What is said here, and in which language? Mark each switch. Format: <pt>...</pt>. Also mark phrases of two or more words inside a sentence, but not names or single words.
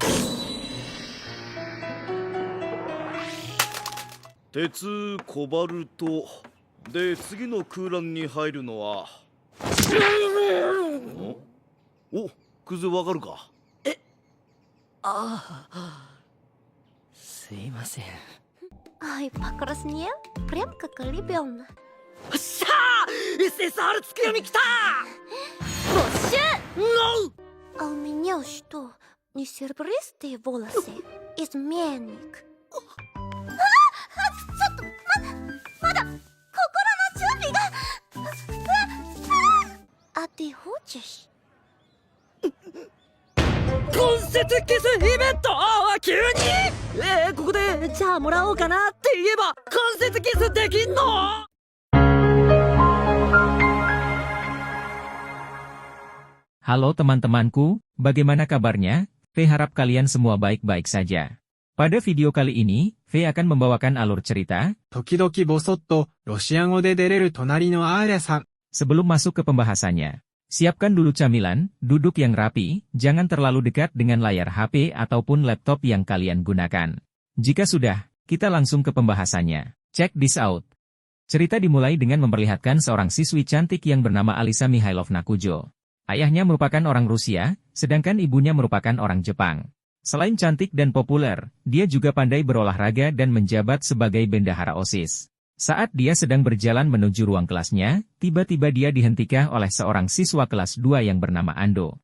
<ja>鉄、コバルトで次の空欄に入るのはお、クズわかるか？ああ、すいません。</ja> <ru>Ай, покраснел? Прям как ребенок.</ru> <ja>っしゃー SSR つくよみきた</ja> <ru>Боже! No! А у меня что, не серебристые волосы? Изменник.</ru> <ja>ちょっと、まだ、心の準備が。</ja> <ru>А ты хочешь?</ru> <ja>根節キスイベント急にここでじゃあもらおうかなって言えば根節キスできんの？</ja> <id>Halo teman-temanku, bagaimana kabarnya? V harap kalian semua baik-baik saja. Pada video kali ini, V akan membawakan alur cerita.</id> <ja>時々ボソッとロシア語で出れる隣のアーリャさん。</ja> <id>Sebelum masuk ke pembahasannya, siapkan dulu camilan, duduk yang rapi, jangan terlalu dekat dengan layar HP ataupun laptop yang kalian gunakan. Jika sudah, kita langsung ke pembahasannya.</id> <en>Check this out.</en> <id>Cerita dimulai dengan memperlihatkan seorang siswi cantik yang bernama Alisa Mihailovna Kujo. Ayahnya merupakan orang Rusia, sedangkan ibunya merupakan orang Jepang. Selain cantik dan populer, dia juga pandai berolahraga dan menjabat sebagai bendahara OSIS. Saat dia sedang berjalan menuju ruang kelasnya, tiba-tiba dia dihentikan oleh seorang siswa kelas 2 yang bernama Ando.</id>